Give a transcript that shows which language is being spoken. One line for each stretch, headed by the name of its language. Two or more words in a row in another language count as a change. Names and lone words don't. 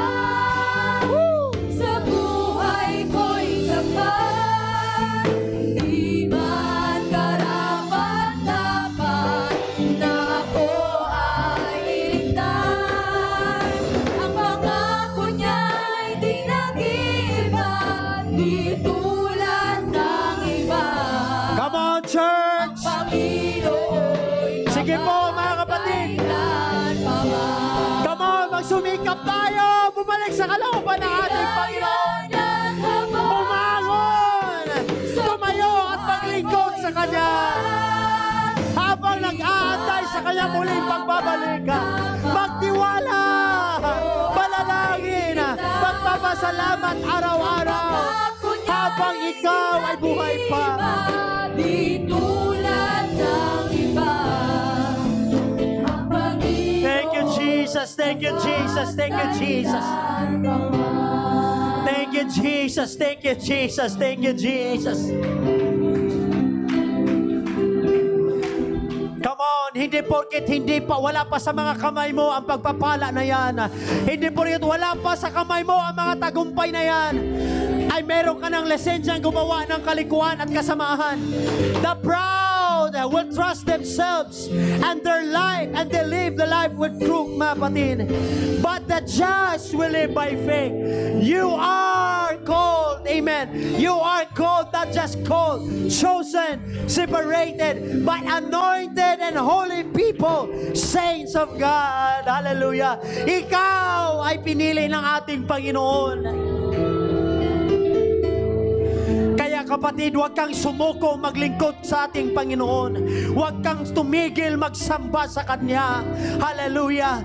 Filipino: Sa buhay ko'y sapat, di man karapat-dapat na ako ay iligtas. Ang pangako niya'y di nag-iiba, di tulad ng iba.
English: Come on,
Filipino: church! Sige po, mga kapatid!
English: Come on,
Filipino: magsumikap tayo! Bumalik sa kalooban ng ating Panginoon! Bumangon! Tumayo at maglingkod sa Kanya! Habang nag-aantay sa Kanya muling pagbabalik, magtiwala! Panalangin! Magpapasalamat araw-araw! Habang ikaw ay buhay pa! Di tulad ng iba.
English: Thank you, Jesus. Thank you, Jesus. Thank you, Jesus. Thank you, Jesus. Thank you, Jesus. Thank you, Jesus. Come on,
Filipino: hindi porket wala pa sa mga kamay mo ang pagpapala na yan. Hindi porket wala pa sa kamay mo ang mga tagumpay na yan, ay meron ka ng lisensyang gumawa ng kalikuan at kasamahan.
English: The proud will trust themselves and their life, and they live the life with truth,
Filipino: mga kapatid.
English: But the just will live by faith. You are called, amen. You are called, not just called, chosen, separated, but anointed and holy people, saints of God. Hallelujah.
Filipino: Ikaw ay pinili ng ating Panginoon. Kaya kapatid, huwag kang sumuko maglingkod sa ating Panginoon. Huwag kang tumigil magsamba sa Kanya. Hallelujah.